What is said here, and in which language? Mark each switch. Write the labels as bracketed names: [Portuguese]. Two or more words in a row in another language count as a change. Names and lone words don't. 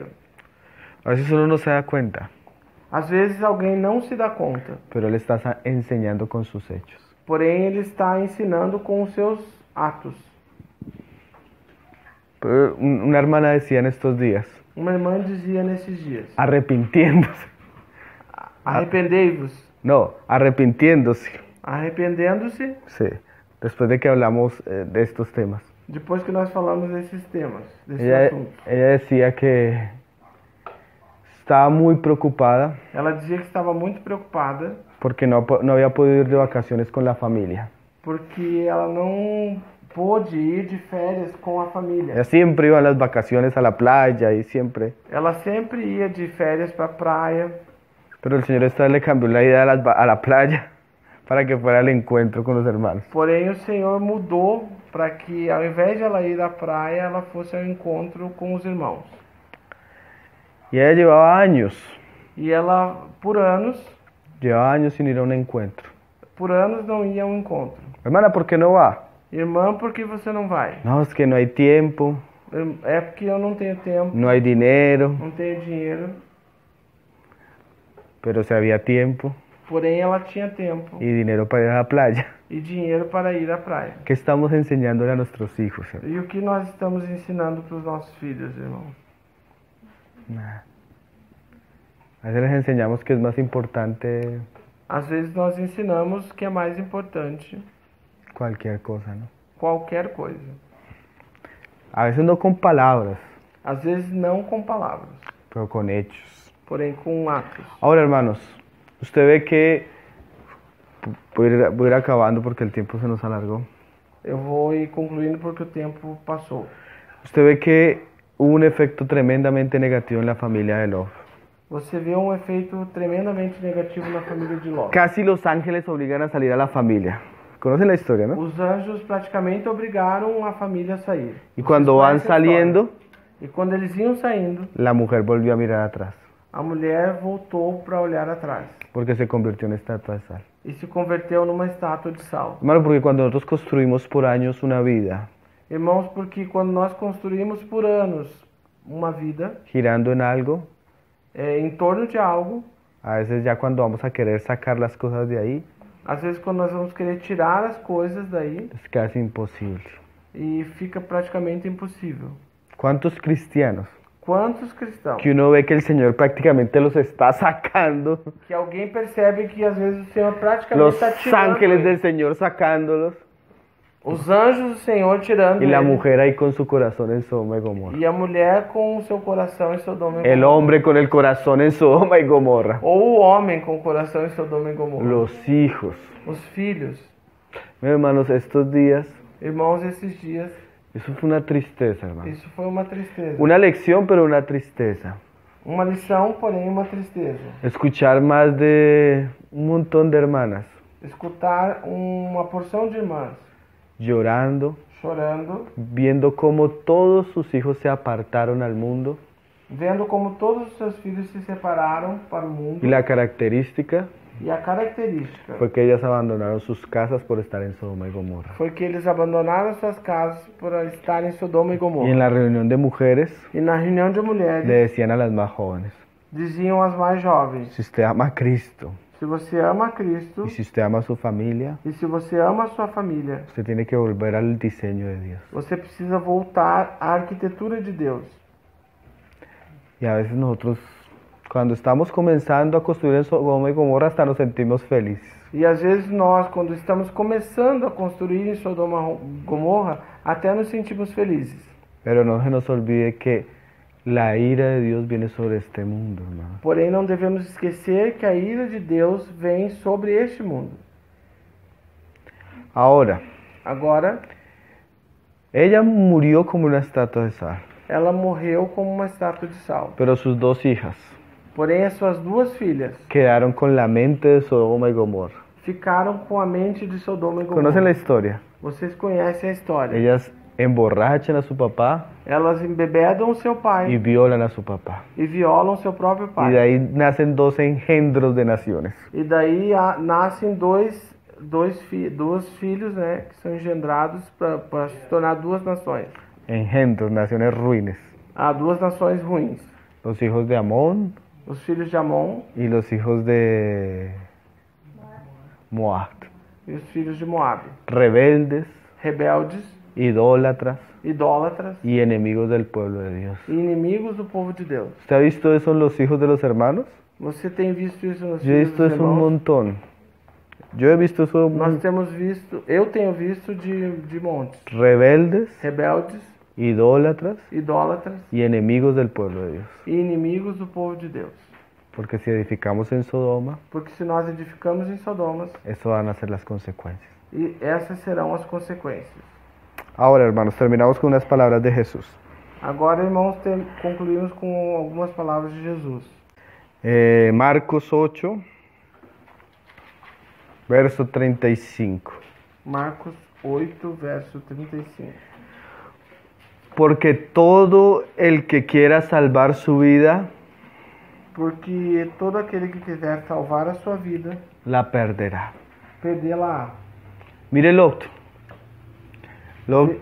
[Spanish] A veces uno no se da cuenta, [Portuguese] Às vezes alguém não se dá conta, [Spanish] pero él está enseñando con sus hechos. [Portuguese] porém ele está ensinando com os seus atos. [Spanish] Pero una hermana decía en estos días, [Portuguese] Uma irmã dizia nesses dias: [Spanish] arrepintiéndose, [Portuguese] arrependei-vos. [Spanish] no, arrepintiéndose, [Portuguese] Arrependendo-se, [Spanish] sí, después de que hablamos de estos temas. [Portuguese] depois que nós falamos desses temas, desses [Spanish] Ella [Portuguese] assuntos. [Spanish] decía que estaba muy preocupada [Portuguese] Ela dizia que estava muito preocupada [Spanish] porque no había podido ir de vacaciones con la familia. [Portuguese] porque ela não pôde ir de férias com a família. [Spanish] Ella siempre iba a las vacaciones a la playa y siempre, [Portuguese] Ela sempre ia de férias para a praia, [Spanish] pero el Señor esta vez le cambió la idea a la playa para que fuera al encuentro con los hermanos. [Portuguese] porém o Senhor mudou para que ao invés de ela ir à praia, ela fosse ao encontro com os irmãos. [Spanish] Y ella llevaba años [Portuguese] E ela, por anos [Spanish] sin ir a un encuentro. [Portuguese] não ia ao encontro. [Spanish] Hermana, ¿por qué no va? [Portuguese] Irmã, por que você não vai? [Spanish] No, es que no hay tiempo, [Portuguese] É porque eu não tenho tempo, [Spanish] no hay dinero, [Portuguese] não tenho dinheiro. [Spanish] pero si había tiempo [Portuguese] Porém, ela tinha tempo [Spanish] y dinero para ir a la playa. [Portuguese] e dinheiro para ir à praia. [Spanish] ¿Qué estamos enseñándole a nuestros hijos? Hermano? [Portuguese] E o que nós estamos ensinando para os nossos filhos, irmãos? Nada. [Spanish] A veces les enseñamos que es más importante [Portuguese] Às vezes nós ensinamos que é mais importante [Spanish] cualquier cosa, ¿no? [Portuguese] qualquer coisa. [Spanish] A veces no con palabras, [Portuguese] Às vezes não com palavras, [Spanish] pero con hechos. [Portuguese] porém com atos. [Spanish] Ahora, hermanos, usted ve que voy a ir acabando porque el tiempo se nos alargó. [Portuguese] Eu vou ir concluindo porque o tempo passou. [Spanish] Usted ve que hubo un efecto tremendamente negativo en la familia de Lot. [Portuguese] você vê um efeito tremendamente negativo na família de Ló. [Spanish] Casi los ángeles obligan a salir a la familia. ¿Conocen la historia, no? [Portuguese] Os anjos praticamente obrigaram a família a sair. [Spanish] Y cuando van [Portuguese] Vocês conhecem a história. [Spanish] saliendo, [Portuguese] E quando eles iam saindo, [Spanish] la mujer volvió a mirar atrás, [Portuguese] a mulher voltou para olhar atrás [Spanish] porque se convirtió en estatua de sal. [Portuguese] e se converteu numa estátua de sal. [Spanish] Hermano, porque cuando nosotros construimos por años una vida [Portuguese] Irmãos, porque quando nós construímos por anos uma vida [Spanish] girando en algo, [Portuguese] em torno de algo, [Spanish] a veces ya cuando vamos a querer sacar las cosas de ahí, [Portuguese] às vezes quando nós vamos querer tirar as coisas daí, [Spanish] es casi imposible. [Portuguese] e fica praticamente impossível. [Spanish] ¿Cuántos cristianos [Portuguese] Quantos cristãos [Spanish] que uno ve que el Señor prácticamente los está sacando, [Portuguese] que alguém percebe que às vezes o Senhor praticamente [Spanish] los [Portuguese] está tirando [Spanish] ángeles del [Portuguese] eles. [Spanish] Señor sacándolos, [Portuguese] Os anjos do Senhor tirando [Spanish] y la [Portuguese] eles. [Spanish] mujer ahí con su corazón en Sodoma y Gomorra? [Portuguese] E a mulher com o seu coração em Sodoma e [Spanish] El [Portuguese] Gomorra. [Spanish] hombre con el corazón en Sodoma y Gomorra. [Portuguese] Ou o homem com o coração em Sodoma e Gomorra. [Spanish] Los hijos. [Portuguese] Os filhos. [Spanish] Mis hermanos, estos días, [Portuguese] Irmãos, esses dias, [Spanish] eso fue una tristeza, hermano. [Portuguese] isso foi uma tristeza. [Spanish] Una lección, pero una tristeza. [Portuguese] Uma lição, porém uma tristeza. [Spanish] Escuchar más de un montón de hermanas [Portuguese] Escutar uma porção de irmãs [Spanish] llorando, [Portuguese] chorando, [Spanish] viendo cómo todos sus hijos se apartaron al mundo, [Portuguese] vendo como todos os seus filhos se separaram para o mundo. [Spanish] y la característica [Portuguese] E a característica [Spanish] fue que ellas abandonaron sus casas por estar en Sodoma y Gomorra. [Portuguese] foi que eles abandonaram suas casas para estar em Sodoma e [Spanish] Y [Portuguese] Gomorra. [Spanish] en la reunión de mujeres [Portuguese] E na reunião de mulheres, [Spanish] le decían a las más jóvenes, [Portuguese] diziam às mais jovens: [Spanish] si usted ama a Cristo [Portuguese] se você ama a Cristo [Spanish] y si usted ama a su familia, [Portuguese] e se você ama a sua família, [Spanish] usted tiene que volver al diseño de Dios. [Portuguese] você precisa voltar à arquitetura de Deus. [Spanish] Y a veces nosotros, cuando estamos comenzando a construir en Sodoma y Gomorra, hasta nos sentimos felices. [Portuguese] E às vezes nós, quando estamos começando a construir em Sodoma e Gomorra, até nos sentimos felizes. [Spanish] Pero no se nos olvide que la ira de Dios viene sobre este mundo, hermano. [Portuguese] Porém, não devemos esquecer que a ira de Deus vem sobre este mundo. [Spanish] Ahora, [Portuguese] Agora, [Spanish] ella murió como una estatua de sal, [Portuguese] ela morreu como uma estátua de sal. [Spanish] pero sus dos hijas [Portuguese] Porém, as suas duas filhas [Spanish] quedaron con la mente de Sodoma y Gomorra. [Portuguese] ficaram com a mente de Sodoma e [Spanish] ¿Conocen la [Portuguese] Gomorra. [Spanish] historia? [Portuguese] Vocês conhecem a história. [Spanish] Ellas emborrachan a su papá [Portuguese] Elas embebedam o seu [Spanish] y [Portuguese] pai [Spanish] violan a su papá. [Portuguese] e violam seu próprio [Spanish] Y de [Portuguese] pai. [Spanish] ahí nacen dos engendros de naciones. [Portuguese] E daí nascem dois filhos, né, que são engendrados para se tornar duas nações. [Spanish] Engendros, naciones ruines. [Portuguese] Há duas nações ruins. [Spanish] Los hijos de Amón [Portuguese] Os filhos de Amon [Spanish] y los hijos de Moab. [Portuguese] e os filhos de Moabe. [Spanish] Rebeldes, [Portuguese] Rebeldes, [Spanish] idólatras [Portuguese] idólatras [Spanish] y enemigos del pueblo de Dios. [Portuguese] e inimigos do povo de Deus. [Spanish] ¿Usted ha visto eso en los hijos de los hermanos? [Portuguese] Você tem visto isso nos [Spanish] Yo he [Portuguese] filhos [Spanish] visto [Portuguese] dos [Spanish] eso un [Portuguese] irmãos? [Spanish] montón. Yo he visto eso. [Portuguese] Nós temos visto, eu tenho visto de montes. [Spanish] Rebeldes, [Portuguese] Rebeldes, [Spanish] idólatras [Portuguese] idólatras [Spanish] y enemigos del pueblo de Dios. [Portuguese] e inimigos do povo de Deus. [Spanish] Porque si edificamos en Sodoma, [Portuguese] Porque se nós edificamos em Sodomas, [Spanish] eso van a ser las consecuencias. [Portuguese] e essas serão as consequências. [Spanish] Ahora, hermanos, terminamos con unas palabras de Jesús. [Portuguese] Agora, irmãos, concluímos com algumas palavras de Jesus. [Spanish] Marcos 8, verso 35. [Portuguese] Marcos 8, verso 35. [Spanish] Porque todo el que quiera salvar su vida, [Portuguese] Porque todo aquele que quiser salvar a sua vida, [Spanish] la perderá. [Portuguese] perdê-la. [Spanish] Mire Lot. Lot,